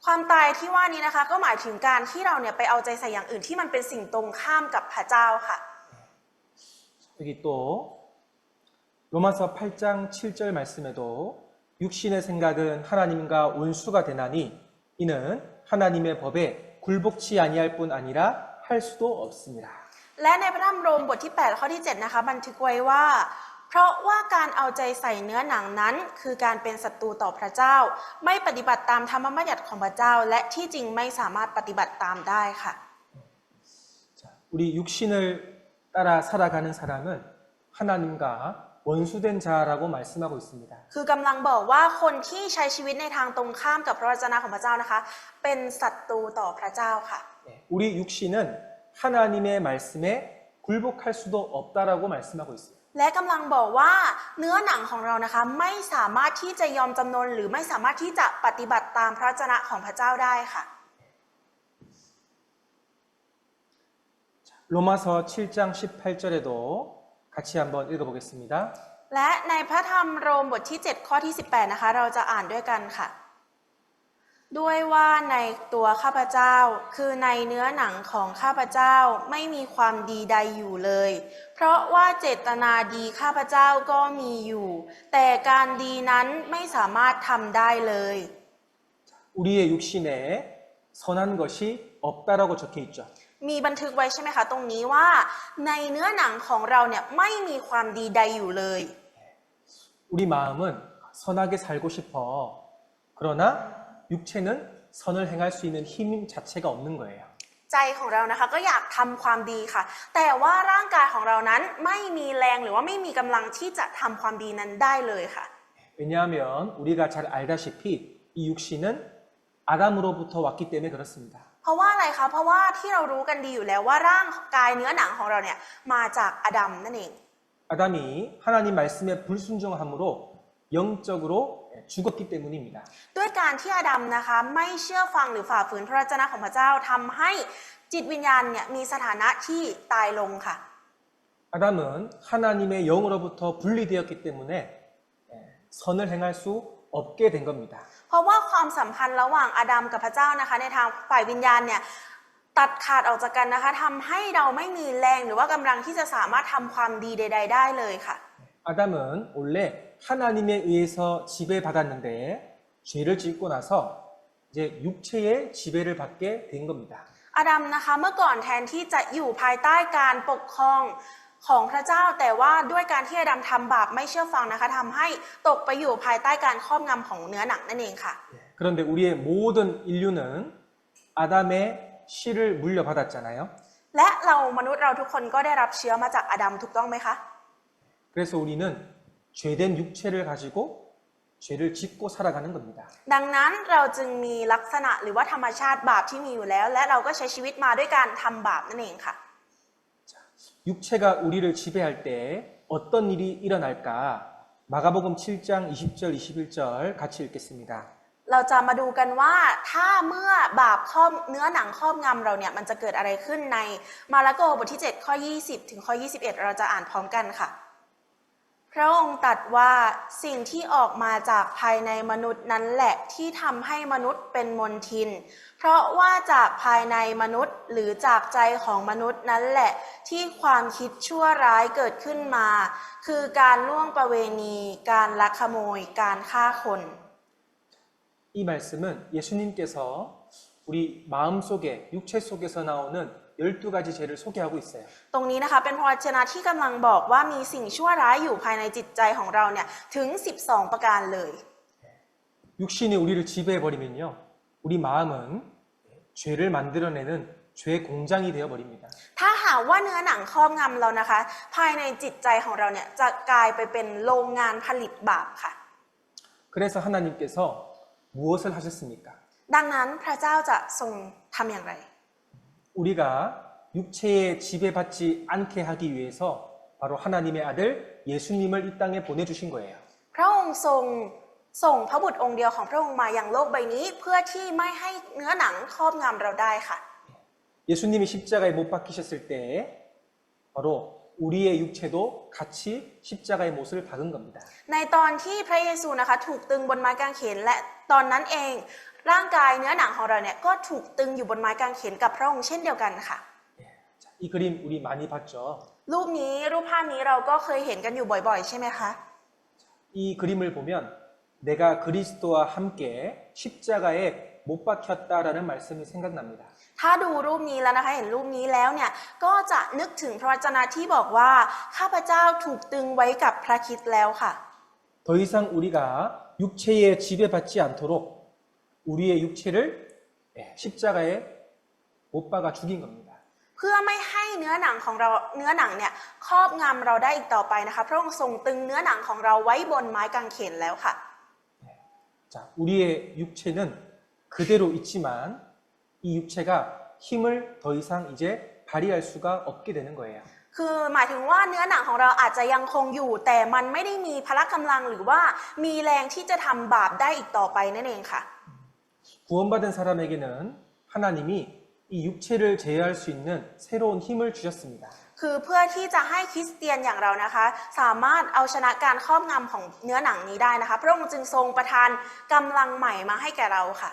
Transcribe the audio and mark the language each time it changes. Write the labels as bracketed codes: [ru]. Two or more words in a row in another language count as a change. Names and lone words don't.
[th] ความตายที่ว่านี้นะคะก็หมายถึงการที่เราเนี่ยไปเอาใจใส่อย่างอื่นที่มันเป็นสิ่งตรงข้ามกับพระเจ้าค่ะ [ko] 여기 또 로마서 8장 7절 말씀에도 육신의 생각은 하나님과 원수가 되나니 이는 하나님의 법에 굴복치 아니할 뿐 아니라 할 수도 없습니다. [th] และในพระธรรมโรมบทที่ 8 ข้อที่ 7 นะคะบันทึกไว้ว่า เพราะว่าการเอาใจใส่เนื้อหนังนั้นคือการเป็นศัตรูต่อพระเจ้า ไม่ปฏิบัติตามธรรมบัญญัติของพระเจ้า และที่จริงไม่สามารถปฏิบัติตามได้ค่ะ [ko] 자, 우리 육신을 따라 살아가는 사람은 하나님과 원수된 자라고 말씀하고 있습니다. [th] คือกำลังบอกว่าคนที่ใช้ชีวิตในทางตรงข้ามกับพระวจนะของพระเจ้านะคะ เป็นศัตรูต่อพระเจ้าค่ะ [ko] 우리 육신은 하나님의 말씀에 굴복할 수도 없다라고 말씀하고 있어요. [th] และกำลังบอกว่าเนื้อหนังของเรานะคะไม่สามารถที่จะยอมจำนนหรือไม่สามารถที่จะปฏิบัติตามพระวจนะของพระเจ้าได้ค่ะ [ko] 로마서 7장 18절에도 같이 한번 읽어보겠습니다. [th] และในพระธรรมโรมบทที่ 7 ข้อที่ 18 นะคะ เราจะอ่านด้วยกันค่ะ ด้วยว่าในตัวข้าพเจ้าคือในเนื้อหนังของข้าพเจ้าไม่มีความดีใดอยู่เลย เพราะว่าเจตนาดีข้าพเจ้าก็มีอยู่ แต่การดีนั้นไม่สามารถทำได้เลย [ko] 우리의 육신에 선한 것이 없다라고 적혀 있죠. [th] มีบันทึกไว้ใช่ไหมคะตรงนี้ว่าในเนื้อหนังของเราเนี่ยไม่มีความดีใดอยู่เลย [ko] 우리 마음은 선하게 살고 싶어. 그러나 육체는 선을 행할 수 있는 힘 자체가 없는 거예요. [th] ใจของเรานะคะก็อยากทำความดีค่ะ แต่ว่าร่างกายของเรานั้นไม่มีแรงหรือว่าไม่มีกำลังที่จะทำความดีนั้นได้เลยค่ะ [ko] 왜냐하면 우리가 잘 알다시피 이 육신은 아담으로부터 왔기 때문에 그렇습니다. [th] เพราะว่าอะไรคะเพราะว่าที่เรารู้กันดีอยู่แล้วว่าร่างกายเนื้อหนังของเราเนี่ยมาจากอาดัมนั่นเอง [ko] 아담이 하나님 말씀에 불순종함으로 영적으로 죽었기 때문입니다. [th] ด้วยการที่อาดัมนะคะไม่เชื่อฟังหรือฝ่าฝืนพระวจนะของพระเจ้าทำให้จิตวิญญาณเนี่ยมีสถานะที่ตายลงค่ะ [ko] 아담은 하나님의 영으로부터 분리되었기 때문에 선을 행할 수 없게 된 겁니다. [th] เพราะว่าความสัมพันธ์ระหว่างอาดัมกับพระเจ้านะคะในทางฝ่ายวิญญาณเนี่ยตัดขาดออกจากกันนะคะทำให้เราไม่มีแรงหรือว่ากำลังที่จะสามารถทำความดีใด ๆ ได้เลยค่ะ [ko] 아담은 원래 하나님에 의해서 지배받았는데 죄를 짓고 나서 이제 육체의 지배를 받게 된 겁니다. [th] อาดัมนะคะเมื่อก่อนแทนที่จะอยู่ภายใต้การปกครองของพระเจ้าแต่ว่าด้วยการที่อาดัมทำบาปไม่เชื่อฟังนะคะทำให้ตกไปอยู่ภายใต้การครอบงำของเนื้อหนังนั่นเองค่ะ [ko] 그런데 우리의 모든 인류는 아담의 씨를 물려받았잖아요. [th] และเรามนุษย์เราทุกคนก็ได้รับเชื้อมาจากอาดัมถูกต้องไหมคะ [ko] 그래서 우리는 죄된 육체를 가지고 죄를 짓고 살아가는 겁니다. [th] ดังนั้นเราจึงมีลักษณะหรือว่าธรรมชาติบาปที่มีอยู่แล้วและเราก็ใช้ชีวิตมาด้วยการทำบาปนั่นเองค่ะ [ko] 육체가 우리를 지배할 때 어떤 일이 일어날까? 마가복음 7장 20절 21절 같이 읽겠습니다. [th] เราจะมาดูกันว่าถ้าเมื่อบาปครอบเนื้อหนังครอบงำเราเนี่ยมันจะเกิดอะไรขึ้นในมาระโกบทที่ 7 ข้อ 20 ถึงข้อ 21 เราจะอ่านพร้อมกันค่ะ พระองค์ตรัสว่าสิ่งที่ออกมาจากภายในมนุษย์นั้นแหละที่ทำให้มนุษย์เป็นมลทิน เพราะว่าจากภายในมนุษย์หรือจากใจของมนุษย์นั้นแหละที่ความคิดชั่วร้ายเกิดขึ้นมา คือการล่วงประเวณี การลักขโมย การฆ่าคน [ko] 이 말씀은 예수님께서 우리 마음 속에 육체 속에서 나오는 12가지 죄를 소개하고 있어요. [th] ตรงนี้นะคะเป็นพระวจนะที่กำลังบอกว่ามีสิ่งชั่วร้ายอยู่ภายในจิตใจของเราเนี่ยถึง 12 ประการเลย [ko] 육신이 우리를 지배해 버리면요. 우리 마음은 죄를 만들어내는 죄 공장이 되어 버립니다. [th] ถ้าหากว่าเนื้อหนังครอบงำเรานะคะ ภายในจิตใจของเราเนี่ยจะกลายไปเป็นโรงงานผลิตบาปค่ะ [ko] 그래서 하나님께서 무엇을 하셨습니까? [th] ดังนั้นพระเจ้าจะทรงทำอย่างไร [ko] 우리가 육체에 지배받지 않게 하기 위해서 바로 하나님의 아들 예수님을 이 땅에 보내주신 거예요. [th] พระองค์ทรงส่งพระบุตรองค์เดียวของพระองค์มายังโลกใบนี้เพื่อที่ไม่ให้เนื้อหนังครอบงำเราได้ค่ะ [ko] 예수님이 십자가에 못 박히셨을 때 바로 우리의 육체도 같이 십자가의 못을 박은 겁니다. [th] ในตอนที่พระเยซูนะคะถูกตึงบนไม้กางเขนและตอนนั้นเองร่างกายเนื้อหนังของเราเนี่ยก็ถูกตึงอยู่บนไม้กางเขนกับพระองค์เช่นเดียวกันค่ะ [ko] 자, 이 그림 우리 많이 봤죠. [th] รูปนี้รูปภาพนี้เราก็เคยเห็นกันอยู่บ่อยๆใช่ไหมคะ [ko] 이 그림을 보면 내가 그리스도와 함께 십자가에 못 박혔다라는 말씀이 생각납니다. [th] ถ้าดูรูปนี้แล้วนะคะเห็นรูปนี้แล้วเนี่ยก็จะนึกถึงพระวจนะที่บอกว่าข้าพเจ้าถูกตึงไว้กับพระคริสต์แล้วค่ะ [ko] 더 이상 우리가 육체에 지배받지 않도록 우리의 육체를 십자가에 못 박아 죽인 겁니다. [th] เพื่อไม่ให้เนื้อหนังของเราเนื้อหนังเนี่ยครอบงำเราได้อีกต่อไปนะคะพระองค์ทรงตึงเนื้อหนังของเราไว้บนไม้กางเขนแล้วค่ะ [ko] 자, 우리의 육체는 그대로 있지만 이 육체가 힘을 더 이상 이제 발휘할 수가 없게 되는 거예요. [th] คือหมายถึงว่าเนื้อหนังของเราอาจจะยังคงอยู่แต่มันไม่ได้มีพละกำลังหรือว่ามีแรงที่จะทำบาปได้อีกต่อไปนั่นเองค่ะ [ko] 구원받은 사람에게는 하나님이 이 육체를 제어할 수 있는 새로운 힘을 주셨습니다. [th] คือเพื่อที่จะให้คริสเตียนอย่างเรานะคะสามารถเอาชนะการครอบงำของเนื้อหนังนี้ได้นะคะพระองค์จึงทรงประทานกำลังใหม่มาให้แก่เราค่ะ